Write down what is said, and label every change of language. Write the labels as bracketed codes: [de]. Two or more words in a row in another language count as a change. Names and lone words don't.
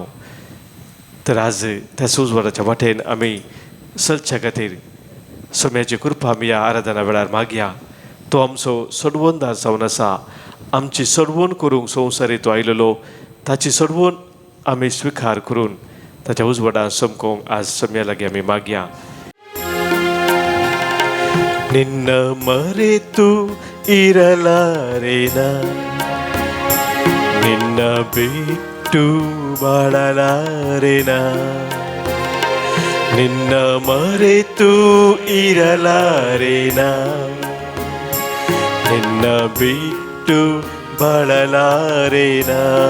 [kok] तर आज त्याच उजवाडाच्या वाटेन आमी चलच्या खातीर सोम्याची कृपा आमी ह्या आराधना वेळार मागया. तो आमचो सोडवणदार जावन आसा. आमची सोडवण करूंक संवसारीत तो आयलेलो ताची सोडवण आमी स्विकार करून ताच्या उजवाडान चमकोवंक आज सोम्या लागीं आमी मागया. [kn] ನಿನ್ನ ಮರೆತು ಇರಲಾರೆನಾ ನಿನ್ನ ಬಿಟ್ಟು ಬಾಳಲಾರೆನಾ ನಿನ್ನ ಮರೆತು ಇರಲಾರೆನಾ ನಿನ್ನ ಬಿಟ್ಟು ಬಾಳಲಾರೆನಾ